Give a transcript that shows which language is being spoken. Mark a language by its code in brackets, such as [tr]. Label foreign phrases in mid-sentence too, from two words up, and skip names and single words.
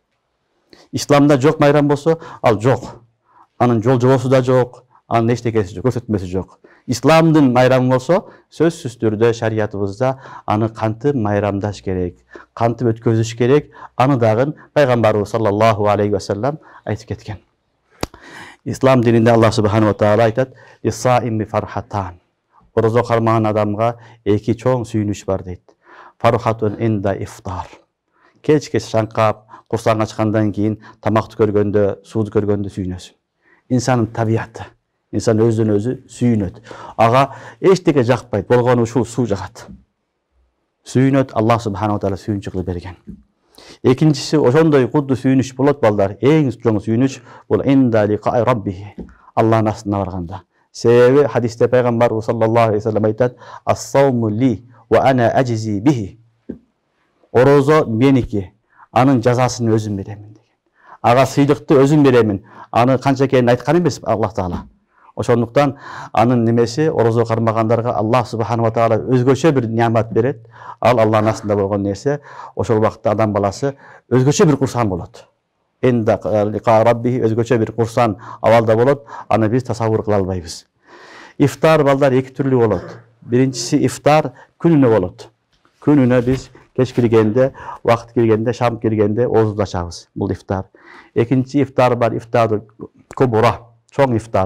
[ky] Исламда жок майрам болсо, ал жок. Анын жол жобосу да жок, анын эчтекеси жок, көрсөтмөсү жок. Исламдын майрамы болсо, сөзсүз түрдө шариятыбызда аны кантип майрамдаш керек, кантип өткөзүш керек, аны дагы пайгамбарыбыз [ar] صلى الله عليه وسلم [ky] айтып кеткен. Ислам дининде Аллах [ar] سبحانه وتعالى [ky] айтат: [ar] "للصائم فرحتان". [ky] Орозо кармаган адамга эки чоң сүйүнүч бар дейт. [ar] فرحة عند إفطار. [ky] Кечке шаңкап, курсаң ачкандан кийин тамакты көргөндө, сууду көргөндө сүйүнөсүң. Инсандын табияты. Инсан өзүнөн өзү сүйүнөт. Ага эчтеке жакпайт, болгону ушул суу жагат. Сүйүнөт, Аллах [ar] سبحانه وتعالى [ky] сүйүнчү кылып берген. Экинчиси ошондой кудду сүйүнүч болот балдар. Эң чоң сүйүнүч бул [ar] عند لقاء ربه. [ky] Аллахтын астына барганда. Себеби хадисте пайгамбарыбыз [ar] صلى الله عليه وسلم [ky] айтат: [ar] "الصوم لي وأنا أجزي به". [ky] Орозо меники, анын жазасын өзүм беремин деген. Ага сыйлыкты өзүм беремин. Аны канча экенин айткан эмес Аллах таала. Ошондуктан анын немеси орозо кармагандарга Аллах [ar] سبحانه وتعالى [ky] өзгөчө бир неамат берет. Ал Аллахтын астында болгон нерсе, ошол убакытта адам баласы өзгөчө бир курсан болот. [ar] عند لقاء ربه, [ky] өзгөчө бир курсан абалда болот. Аны биз тасаввур кыла албайбыз. Ифтар балдар эки түрлүү болот. Биринчиси ифтар күнүнө болот. Күнүнө биз кеч киргенде, вакыт киргенде, шам киргенде оозубузду ачабыз. Бул ифтар. Экинчи ифтар бар, [ar] إفطار كبرى, [ky] чоң ифтар.